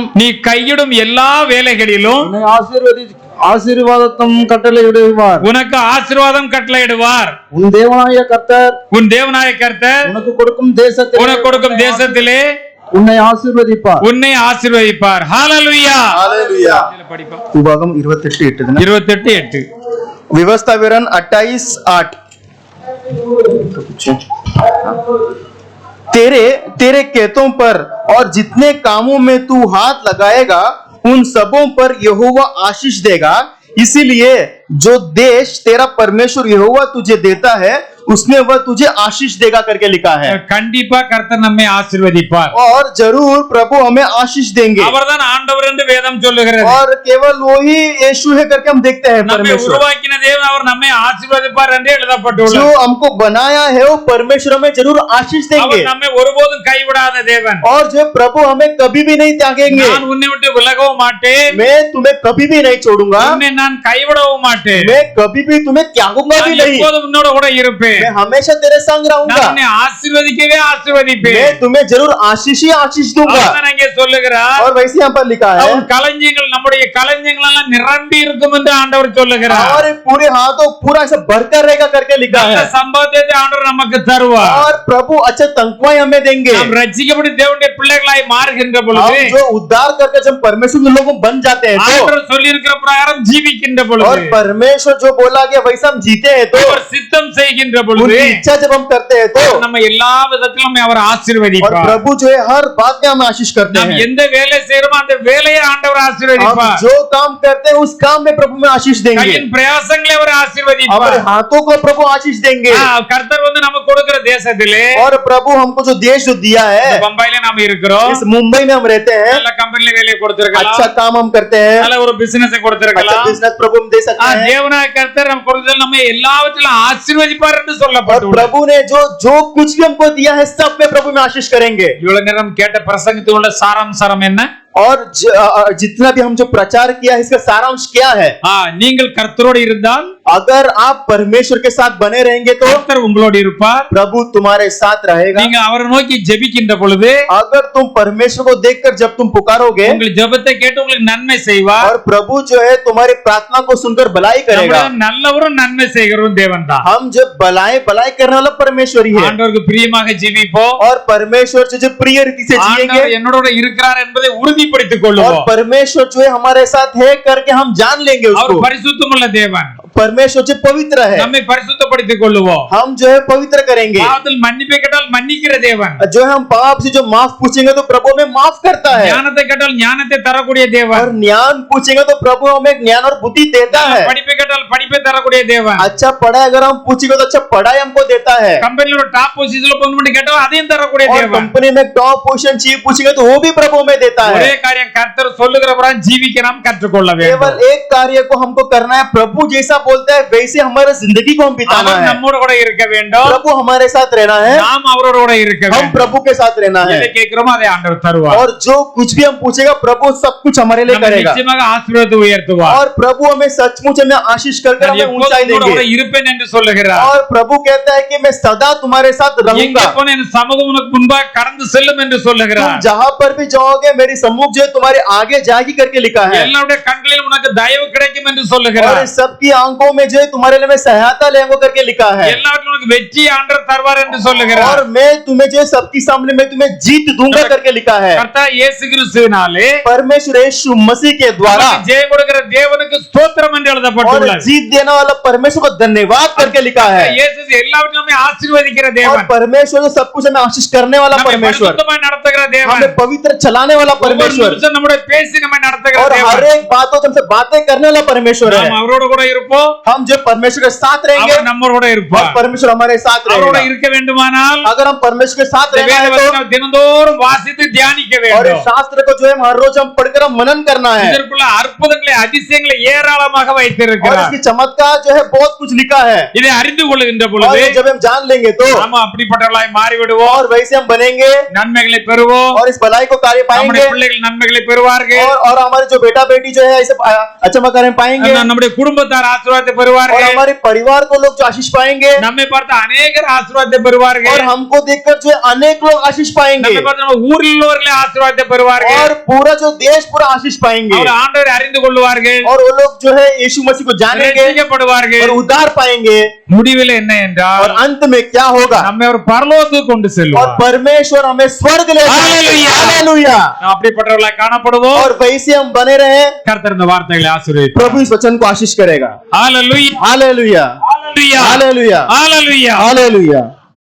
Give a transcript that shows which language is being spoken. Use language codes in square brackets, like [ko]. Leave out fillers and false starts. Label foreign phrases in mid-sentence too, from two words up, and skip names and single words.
[ta] நீ கையிடும் எல்லா வேலைகளிலும் உன்னை ஆசீர்வாதத்தும் கட்டளையிடுவார். உனக்கு ஆசீர்வாதம் கட்டளையிடுவார். உன் தேவனாய கர்த்தர் உனக்கு கொடுக்கும் தேசத்திலே உன்னை ஆசீர்வதிப்பார். ஹalleluya. [hi] हालेलुया। [ta] படிப்போம். [hi] उभागम 28:8 28:8 व्यवस्था विवरण 28:8 तेरे तेरे खेतों पर और जितने कामों में तू हाथ लगाएगा उन सबों पर यहोवा आशीष देगा। इसीलिए जो देश तेरा परमेश्वर यहोवा तुझे देता है उसमें वह तुझे आशीष देगा करके लिखा है। [ta] கண்டிப்பா கர்த்தர் நம்மை ஆசீர்வதிப்பார். [hi] और जरूर प्रभु हमें आशीष देंगे। [ta] அவர்தான் ஆண்டவர் என்று வேதம் சொல்லுகிறது. [hi] और केवल वही यीशु है करके हम देखते हैं। [ta] நம்மை [hi] परमेश्वर [ta] உருவாக்கின தேவன் அவர் நம்மை ஆசீர்வதிப்பார் என்று [hi] जो [ta] எழுதப்பட்டுள்ளது. [hi] हमको बनाया है वो परमेश्वर हमें जरूर आशीष देंगे। [ta] அவர் நம்மை ஒருபோதும் கைவிடாத தேவன். [hi] और जो प्रभु हमें कभी भी नहीं त्यागेंगे। [ta] நான் உன்னை விட்டு விலகவும் மாட்டேன். [hi] मैं तुम्हें कभी भी नहीं छोड़ूंगा। [ta] உன்னை நான் கைவிடவும் மாட்டேன். [hi] मैं कभी भी तुम्हें त्यागूंगा भी [ta] நான் [hi] नहीं। [ta] எப்போதும் உன்னோட கூட இருப்பேன். [hi] मैं हमेशा तेरे संग [ta] நான் [hi] रहूंगा। [ta] உன்னை ஆசீர்வதிக்கவே ஆசீர்வதிப்பேன். [hi] मैं तुम्हें जरूर आशीष ही आशीष दूंगा। [ta] அவர்தான் அங்கே சொல்லுகிறார். [hi] और वैसे यहाँ पर लिखा है [ta] அவன் களஞ்சியங்கள் நம்முடைய களஞ்சியங்கள் எல்லாம் நிரம்பி இருக்கும் என்று ஆண்டவர் சொல்லுகிறார். [hi] हमारे पूरे हाथों पूरा ऐसा भरकर रहेगा करके लिखा [ta] நல்ல [hi] है। [ta] சம்பவத்தை ஆண்டவர் நமக்கு தருவார். [hi] और प्रभु अच्छे तनख्वाहें हमें देंगे। [ta] நாம் ரட்சிக்கப்பட்டு தேவனுடைய பிள்ளைகளாய் மாறுகின்ற [hi] हम [ta] பொழுது [hi] जो उद्धार करके जब परमेश्वर के लोग बन जाते हैं तो [ta] ஆண்டவர் சொல்லி இருக்கிற பிரகாரம் ஜீவிக்கின்ற [hi] और [ta] பொழுது [hi] परमेश्वर जो बोला गया वैसा हम जीते हैं तो [ta] அவர் சித்தம் செய்கின்ற பொழுது [hi] उनकी इच्छा जब हम करते हैं तो [ta] நம்ம எல்லா விதத்திலும் அவர் [hi] और [ta] ஆசீர்வதிப்பார். [hi] प्रभु जो है हर बात में हमें आशीष करते [ta] நாம் [hi] हैं। [ta] எந்த வேலை செய்யறோமோ அந்த வேலையை ஆண்டவர் [hi] हम [ta] ஆசீர்வதிப்பார். [hi] जो काम करते हैं उस काम में प्रभु में आशीष देंगे। [ta] கையின் பிரயாசங்களை அவர் [hi] हमारे [ta] ஆசீர்வதிப்பார். [hi] हाथों को प्रभु आशीष देंगे। [ta] கர்த்தர் வந்து நமக்கு கொடுக்கிற தேசத்திலே [hi] और प्रभु हमको जो देश जो दिया है [ta] பம்பாயில நாம இருக்கிறோம். [hi] इस मुंबई में हम रहते हैं। [ta] நல்ல கம்பெனில வேலையை கொடுத்திருக்கலாம். [hi] अच्छा काम हम करते हैं। [ta] நல்ல ஒரு பிசினஸ் [hi] अच्छा [ta] கொடுத்திருக்கலாம். [hi] बिजनेस प्रभु हम दे सकते हैं। [ta] தேவனாய கர்த்தர் நம்ம கொடுத்தது நம்ம எல்லாவற்றிலும் ஆசீர்வதிப்பார் என்று [hi] और [ta] சொல்லப்பட்டுள்ளது. [hi] प्रभु ने जो कुछ भी हमको दिया है सब में प्रभु में आशीष करेंगे। [ta] இவ்வளவு நேரம் கேட்ட பிரசங்கத்தினுள்ள சாராம்சம் என்ன? [hi] और जितना भी हम जो प्रचार किया है इसका सारांश क्या है? [ta] நீங்கள் கர்த்தரோடு இருந்தால் [hi] अगर आप परमेश्वर के साथ बने रहेंगे तो [ta] கர்த்தர் உங்களோடு இருப்பார். [hi] प्रभु तुम्हारे साथ रहेगा। [ta] நீங்க அவரை நோக்கி ஜெபிக்கின்ற பொழுது [hi] अगर तुम परमेश्वर को देखकर जब तुम पुकारोगे [ta] உங்கள் ஜெபத்தை கேட்டு உங்களுக்கு நன்மை செய்வார். [hi] और प्रभु जो है तुम्हारी प्रार्थना को सुनकर भलाई करेगा। [ta] நம்முடைய நல்லவரும் நன்மை செய்கிறவரும் தேவன் தான். [hi] हम जब भलाई करने वाला परमेश्वर ही है। [ta] ஆண்டவருக்கு பிரியமாக ஜீவிப்போம். [hi] और परमेश्वर जो प्रिय रीति से जिएंगे [ta] ஆண்டவர் என்னோட இருக்கிறார் என்பதை உறுதிப்படுத்திக் கொள்ளுவோம். [hi] और परमेश्वर जो है हमारे साथ है करके हम जान लेंगे [ta] அவர் [hi] उसको। [ta] பரிசுத்தமுள்ள தேவன். [hi] परमेश्वर जो पवित्र है [ta] நம்மை பரிசுத்தப்படுத்திக் கொள்ளுவோம். [hi] हम जो है पवित्र करेंगे। [ta] பாவத்தில் மன்னிப்பை கேட்டால் மன்னிக்கிற தேவன். [hi] जो है हम पाप से जो माफ पूछेंगे तो प्रभु हमें माफ करता है। [ta] ஞானத்தை கேட்டால் ஞானத்தை தரக்கூடிய தேவன். [hi] और ज्ञान पूछेंगे तो प्रभु हमें ज्ञान और बुद्धि देता है। [ta] படிப்பை கேட்டால் படிப்பை தரக்கூடிய தேவன். [hi] अच्छा पढ़ाई अगर हम पूछेंगे तो अच्छा पढ़ाई हमको देता है। [ta] கம்பெனில ஒரு [en] top position [ta] போகணும்னு கேட்டால் அதையும் தரக்கூடிய [hi] और [ta] தேவன். [hi] कंपनी में [en] top position [hi] चीफ पूछेंगे तो वो भी प्रभु हमें देता है। [ta] ஒரே காரியம் கர்த்தர் சொல்லுகிற பிரகாரம் ஜீவிக்க நாம் கற்றுக்கொள்ள [hi] केवल [ta] வேண்டும். [hi] एक कार्य को हमको करना है। प्रभु जैसा बोलता है वैसे हमारे जिंदगी को हम बिताना [ta] அவர் [hi] है। [ta] நம்மோட கூட இருக்க வேண்டும். [hi] प्रभु हमारे साथ रहना है। [ta] நாம் அவரோட கூட இருக்க [hi] हम [ta] வேண்டும். [hi] प्रभु के साथ रहना है। [ta] எதை கேட்கிறோமோ அதை ஆண்டவர் தருவார். [hi] और जो कुछ भी हम पूछेगा प्रभु सब कुछ हमारे लिए [ta] நம்மை [hi] करेगा। [ta] நிச்சயமாக ஆசீர்வாதத்தை உயர்த்துவார். [hi] और प्रभु हमें सचमुच हमें आशीष करके [ta] நான் [hi] हमें [ta] எப்போதும் [hi] ऊंचाई [ta] உங்களோட கூட [hi] देंगे। [ta] இருப்பேன் என்று சொல்லுகிறார். [hi] और प्रभु कहता है कि मैं सदा तुम्हारे साथ [ta] எங்கே [hi] रहूंगा। [ta] போன என் சமூகம் உனக்கு முன்பாக கடந்து செல்லும் என்று [hi] तुम [ta] சொல்லுகிறார். [hi] जहां पर भी जाओगे मेरी सम्मुख जो है तुम्हारे आगे जाएगी करके लिखा है। [ta] எல்லாருடைய கண்களில் உனக்கு தயவு கிடைக்கும் என்று [hi] और [ta] சொல்லுகிறார். [hi] सबकी आंखों में जो है तुम्हारे लिए मैं सहायता लेंगे करके लिखा है। [ta] எல்லாவற்றிலும் உனக்கு வெற்றி ஆண்டவர் தருவார் என்று சொல்லுகிறார். [hi] और मैं तुम्हें जो है सबके सामने मैं तुम्हें जीत दूंगा करके लिखा है। [ta] கர்த்தர் இயேசு கிறிஸ்துவினாலே [hi] परमेश्वर यीशु मसीह के द्वारा [ta] நமக்கு ஜெயம் கொடுக்கிற தேவனுக்கு ஸ்தோத்திரம் என்று [hi] और [ta] எழுதப்பட்டுள்ளது. [hi] जीत देने वाला परमेश्वर को धन्यवाद करके लिखा है। [ta] இயேசு எல்லாவற்றையும் நம்மை ஆசீர்வதிக்கிற [hi] और [ta] தேவன். [hi] परमेश्वर जो सब कुछ हमें आशीष करने वाला [ta] நம்மை [hi] परमेश्वर, [ta] பரிசுத்தமாய் நடத்துகிற தேவன். [hi] हमें पवित्र चलाने वाला [ta] ஒவ்வொரு [hi] परमेश्वर [ta] நிமிஷம் நம்முடைய பேசி நம்மை நடத்துகிற [hi] और हर [ta] தேவன். [hi] एक बातों से बातें करने वाला परमेश्वर है। [ta] நாம் அவரோட கூட இருப்போம். [hi] हम जो परमेश्वर के साथ रहेंगे [ta] அவர் நம்மோட [hi] और [ta] இருப்பார். [hi] परमेश्वर हमारे साथ [ta] அவரோட [hi] रहेगा। [ta] இருக்க வேண்டுமானால் [hi] अगर हम परमेश्वर के साथ [ta] இந்த [hi] रहना [ta] வேத [hi] है तो [ta] வசனம் தினந்தோறும் வாசித்து தியானிக்க [hi] और इस [ta] வேண்டும். [hi] शास्त्र को जो है हम हर रोज हम पढ़कर तरफ मनन करना है [ta] இதற்குள்ள அற்புதங்களை அதிசயங்களை ஏராளமாக [hi] और [ta] வைத்திருக்கிறார். [hi] इसकी चमत्कार जो है बहुत कुछ लिखा है [ta] இதை அறிந்து கொள்ளுகின்ற [hi] और [ta] பொழுது [hi] ये जब हम जान लेंगे तो [ta] நாம அப்படிப்பட்டவர்களாய் மாறிவிடுவோம். [hi] और वैसे हम बनेंगे [ta] நன்மைகளை பெறுவோம். [hi] और इस भलाई को कार्य [ta] நம்முடைய [hi] पाएंगे [ta] பிள்ளைகள் நன்மைகளை பெறுவார்கள். [hi] और हमारे जो बेटा बेटी जो है ऐसे अच्छा कार्य पाएंगे [ta] நம்முடைய குடும்பத்தார் ஆசீர்வாதத்தை [hi] और [ta] பெறுவார்கள். [hi] हमारे परिवार को लोग जो आशीष पाएंगे [ta] நம்மை பார்த்து அநேகர் ஆசீர்வாதத்தை பெறுவார்கள். [hi] और हमको देखकर जो है अनेक लोग आशीष पाएंगे [ta] நம்மை பார்த்து நம்ம ஊரில் உள்ளவர்களே ஆசீர்வாதத்தை பெறுவார்கள். [hi] और पूरा जो देश पूरा आशीष पाएंगे [ta] அவர் ஆண்டவரை அறிந்து கொள்வார்கள். [hi] और वो लोग जो है यीशु मसीह को जानेंगे [ta] ரட்சிக்கப்படுவார்கள். [hi] और उद्धार पाएंगे [ta] முடிவில் என்ன என்றால் [hi] और अंत में क्या होगा [ta] நம்மை அவர் பரலோகத்துக்கு கொண்டு [hi] और [ta] செல்வார். [hi] परमेश्वर हमें स्वर्ग ले हालेलुया। हालेलुया [ta] நாம் அப்படிப்பட்டவர்களாய் காணப்படுவோம். [hi] और वैसे हम बने रहे [ta] கர்த்தர் இந்த வார்த்தைகளை ஆசீர்வதிப்பார். [hi] प्रभु इस वचन को आशीष करेगा [ta] ஹalleluya [hi] हालेलुया [ta] ஹalleluya [hi] हालेलुया [ta] ஹalleluya. [hi] हालेलुया